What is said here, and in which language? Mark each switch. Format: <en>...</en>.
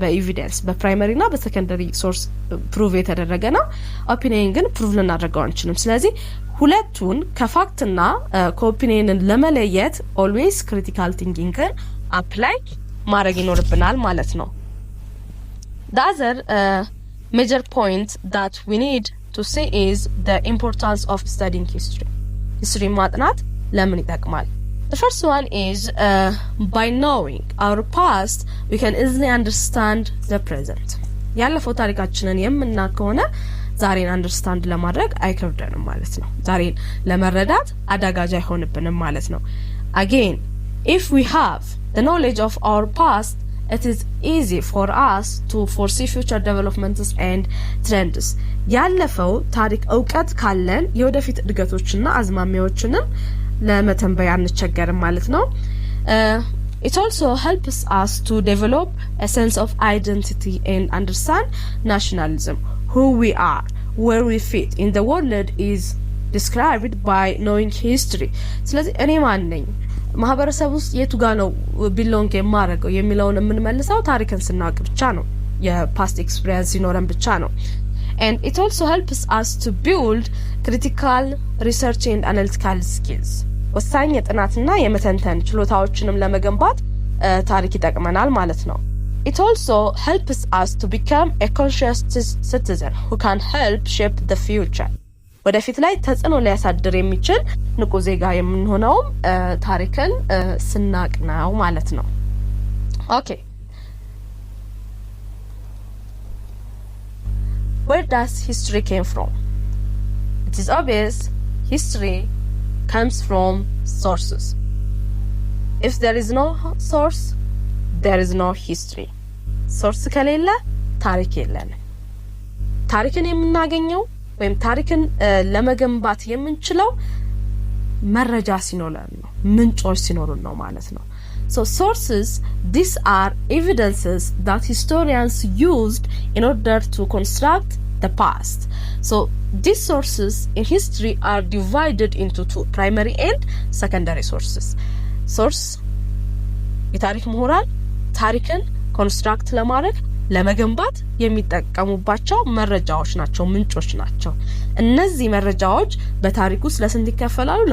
<am>በኤቪደንስ በፕራይመሪ እና በሰከንደሪ ሶርስ ፕሩቭ የተደረገ ነው። ኦፒኒየን ግን ፕሩቭ ልናደርገው አንችልም። ስለዚህ ሁለቱን ከፋክትና ከኦፒኒየንን ለመለየት ኦልዌይስ ክሪቲካል ቲንኪንግን አፕላይ ማድረግ ይኖርብናል ማለት ነው።</am> <en>The other major point that we need to see is the importance of studying history.</en> <am>History ማጥናት ለምን ይጠቅማል?</am> <en>The first one is by knowing our past we can easily understand the present.</en> <am>ያለፈው ታሪካችንን የምናውቅ ከሆነ ዛሬን አንደርስታንድ ለማድረግ አይከብደንም ማለት ነው።</am> <en>ዛሬን ለመረዳት አዳጋጅ አይሆንብንም ማለት ነው። Again, if we have the knowledge of our past, it is easy for us to foresee future developments and trends.</en> <am>ያለፈው ታሪክ እውቀት ካለን የወደፊት እድገቶችና አዝማሚያዎችንም ለመተንበይ አንቸገርም ማለት ነው።</am> <en>It also helps us to develop a sense of identity and understand nationalism. Who we are, where we fit in the world is described by knowing history.</en> <am>ስለዚህ እኔ ማን ነኝ፣ ማህበረሰብ ውስጥ የቱ ጋር ነው ቢሎንግ የማደርገው የሚለውን የምንመልሰው ታሪክን ስናውቅ ብቻ ነው፣ የፓስት ኤክስፒሪየንስ ሲኖረን ብቻ ነው።</am> <en>And it also helps us to build critical research and analytical skills.</en> <am>ወሳኝ የጥናትና የመተንተን ችሎታዎችንም ለመገንባት ታሪክ ይጠቅመናል ማለት ነው።</am> <en>it also helps us to become a conscious citizen who can help shape the future.</en> <am>ወደፊት ላይ ተጽዕኖ ሊያሳድር የሚችል ንቁ ዜጋ የምንሆነው ታሪክን ስናቅ ነው ማለት ነው። ኦኬ</am> <en>where does history came from? It is obvious history comes from sources. If there is no source, there is no history.</en> <am>Source ከሌለ ታሪክ የለንም። ታሪክን የምናገኘው ወይም ታሪክን ለመገንባት የምንችለው መረጃ ሲኖረን ነው፣ ምንጮች ሲኖሩን ነው ማለት ነው።</am> <en>So sources, these are evidences that historians used in order to construct the past. So these sources in history are divided into two, primary and secondary sources.</en> <am>Source የታሪክ ምሁራን ታሪክን ኮንስትራክት ለማድረግ ለመገንባት የሚጠቀሙባቸው መረጃዎች ናቸው፣ ምንጮች ናቸው። እነዚህ መረጃዎች በታሪክ ውስጥ ለስንት ይከፈላሉ?</am>